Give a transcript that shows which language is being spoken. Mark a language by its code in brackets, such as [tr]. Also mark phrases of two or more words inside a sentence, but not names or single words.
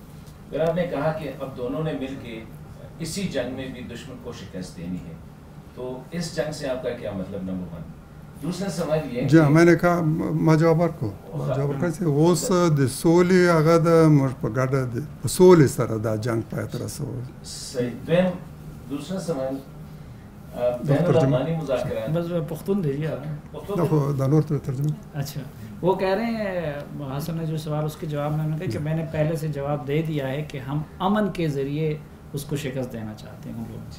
[ur] پھر آپ نے کہا کہ اب دونوں نے مل کے اسی جنگ میں بھی دشمن کو شکست دینی ہے، تو اس جنگ سے آپ کا کیا مطلب؟ نمبر 1. دوسرا سوال یہ جی میں نے کہا [ps] ما جواب ورکړو چې اوس د سولې هغه د موږ په ګډه د سولې سره دا جنگ پای ته رسول. [ur] دوسرا سوال بین الاقوامی مذاکرات بس پختون دیجیے ترجمہ. اچھا وہ کہہ رہے ہیں حسن نے جو سوال اس کے جواب میں نے کہا کہ میں نے پہلے سے جواب دے دیا ہے کہ ہم امن کے ذریعے اس کو شکست دینا چاہتے ہیں لوگ.